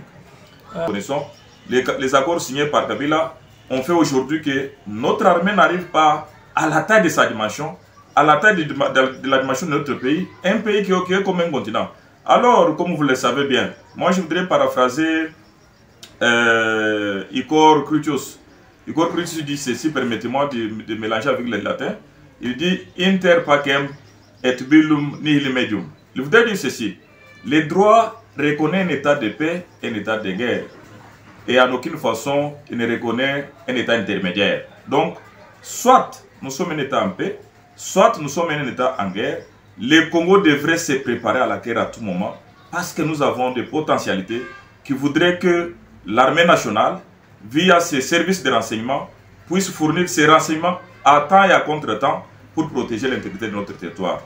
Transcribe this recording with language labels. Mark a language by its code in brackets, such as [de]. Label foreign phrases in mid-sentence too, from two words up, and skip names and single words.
[fr] Nous connaissons les accords signés par Kabila ont fait aujourd'hui que notre armée n'arrive pas à la taille de sa dimension, à la taille de la dimension de notre pays, un pays qui est comme un continent. Alors, comme vous le savez bien, moi je voudrais paraphraser Igor Crucius. Igor Crucius dit ceci, permettez-moi de mélanger avec le latin. Il dit [la] Inter pacem et bellum nihil medium. [fr] Il voudrait dire ceci: les droits reconnaissent un état de paix et un état de guerre. Et en aucune façon, il ne reconnaît un état intermédiaire. Donc, soit nous sommes un état en paix, soit nous sommes un état en guerre. Le Congo devrait se préparer à la guerre à tout moment parce que nous avons des potentialités qui voudraient que l'armée nationale, via ses services de renseignement, puisse fournir ces renseignements à temps et à contre-temps pour protéger l'intégrité de notre territoire.